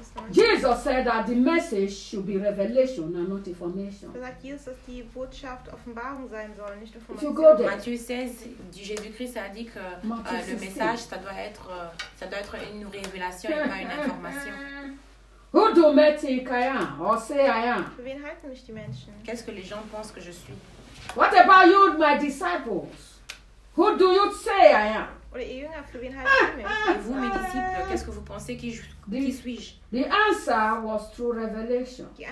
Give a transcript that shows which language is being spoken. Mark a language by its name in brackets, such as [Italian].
[English] Jesus said that the message should be revelation and not information. [German] Er sagt Jesus, dass die Botschaft Offenbarung sein soll, nicht Information. [English] If you go there, [French] Matthieu 16, Jésus-Christ a dit que le message, ça doit être une révélation et pas une information. [English] Who do men think I am or say I am? [German] Für wen halten mich die Menschen? [French] Qu'est-ce que les gens pensent que je suis? [English] What about you, my disciples? Who do you say I am? [French] Et vous, mes disciples, qu'est-ce que vous pensez? Qui suis-je? [English] The answer was through revelation.